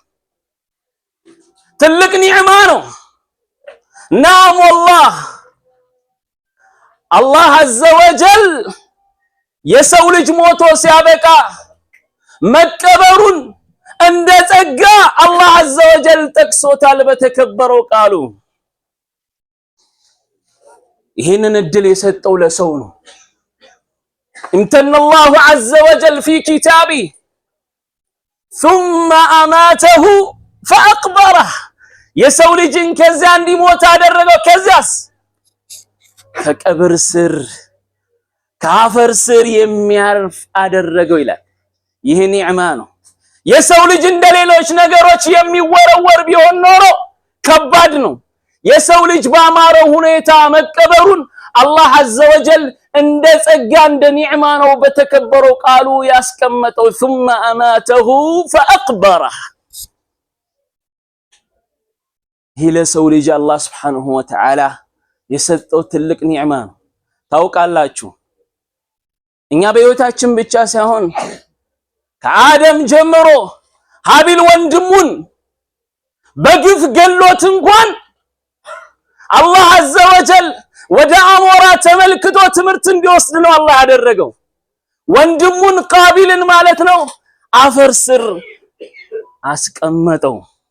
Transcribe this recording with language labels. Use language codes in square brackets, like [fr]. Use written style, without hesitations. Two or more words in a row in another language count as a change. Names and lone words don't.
[am] ትልቅ ኒዕማ ነው። [ar] نعم والله الله عز وجل [am] የሰው ልጅ ሞቶ ሲያበቃ መቀበሩን እንደ ጸጋ [ar] الله عز وجل [am] ጠቅሶታል በተከበረው ቃሉ። ይህንን እድል የሰጠው ለሰው ነው። [ar] امتن الله عز وجل في كتابه ثم أماته فأقبره [am] የሰው ልጅን ከዚያ እንዲሞት አደረገው። ከዚያስ ከቀብር ስር ከአፈር ስር የሚያርፍ አደረገው ይላል። ይህ ኒዕማ ነው። የሰው ልጅ እንደሌሎች ነገሮች የሚወረወር ቢሆን ኖሮ ከባድ ነው። የሰው ልጅ ባማረው ሁኔታ መቀበሩን [ar] الله عز وجل [am] እንደ ጸጋ እንደ ኒዕማ ነው በተከበረው ቃሉ ያስቀመጠው። [ar] ثم أماته فأقبره። [am] ይህ ለሰው ልጅ [ar] الله سبحانه وتعالى [am] የሰጠው ትልቅ ኒዕማ ነው። ታውቃላችሁ እኛ በህይወታችን ብቻ ሳይሆን ከአደም ጀምሮ ሀቢል ወንድሙን በግፍ ገሎት እንኳን [ar] الله عز وجل [am] ወደ አሞራ ተመልክቶ ትምህርት እንዲወስድ ነው አላህ ያደረገው። ወንድሙን ቃቢልን ማለት ነው አፈር ስር አስቀመጠው።